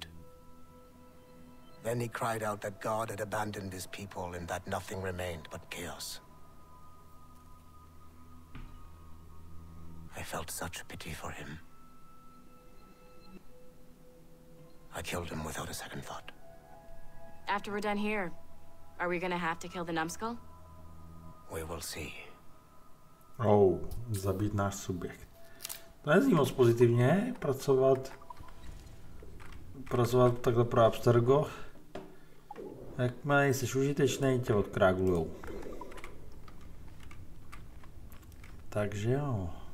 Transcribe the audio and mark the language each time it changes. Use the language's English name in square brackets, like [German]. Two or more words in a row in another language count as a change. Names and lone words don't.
[English] Then he cried out that God had abandoned his people and that nothing remained but chaos. felt such pity for him. I killed him without a second thought. After we're done here, are we gonna have to kill the numbskull? We will see. [Czech] Zabít náš subjekt. To nezní moc pozitivně, pracovat takhle pro Abstergo. Jakmile jsi užitečný, tě odkrágulujou. Takže jo.